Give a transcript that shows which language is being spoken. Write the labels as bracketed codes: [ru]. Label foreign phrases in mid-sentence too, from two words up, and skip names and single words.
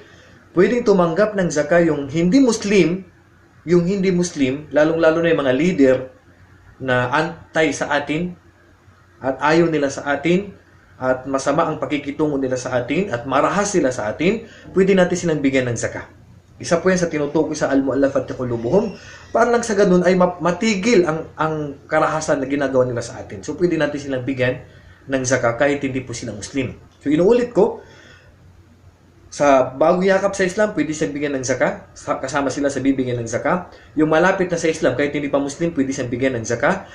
[tl] Pwedeng tumanggap ng zaka yung hindi Muslim, lalong-lalo na yung mga leader na antay sa atin at ayaw nila sa atin at masama ang pakikitungo nila sa atin at marahas sila sa atin, pwede natin silang bigyan ng zaka. Isa po yan sa tinutukoy sa [ar] المؤلفة قلوبهم, [tl] para lang sa ganun ay matigil ang karahasan na ginagawa nila sa atin. So pwede natin silang bigyan ng zaka kahit hindi po sila Muslim. So inuulit ko, sa bagong yakap sa Islam, pwede siyang bigyan ng zaka, kasama sila sa bibigyan ng zaka. Yung malapit na sa Islam, kahit hindi pa Muslim, pwede siyang bigyan ng zaka.